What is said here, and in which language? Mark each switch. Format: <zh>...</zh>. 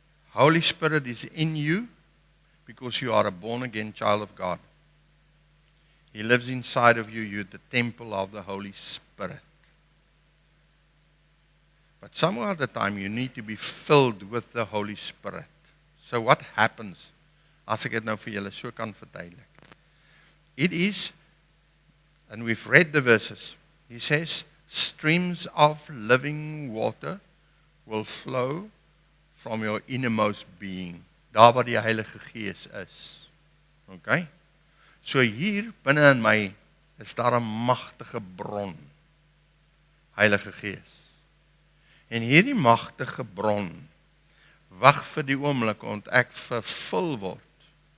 <en>Holy Spirit is in you because you are a born again child of God. He lives inside of you. You're the temple of the Holy Spirit. But some other time you need to be filled with the Holy Spirit. So what happens?</en> <af>As ek dit nou vir julle so kan verduidelik.</af> <en>It is, and we've read the verses, he says, streams of living water will flow from your innermost being.</en> <af>Daar waar die Heilige Gees is. Okay? So hier binne in my is daar 'n magtige bron. Heilige Gees. En hierdie magtige bron wag vir die oomblik ont ek vervul word.</af>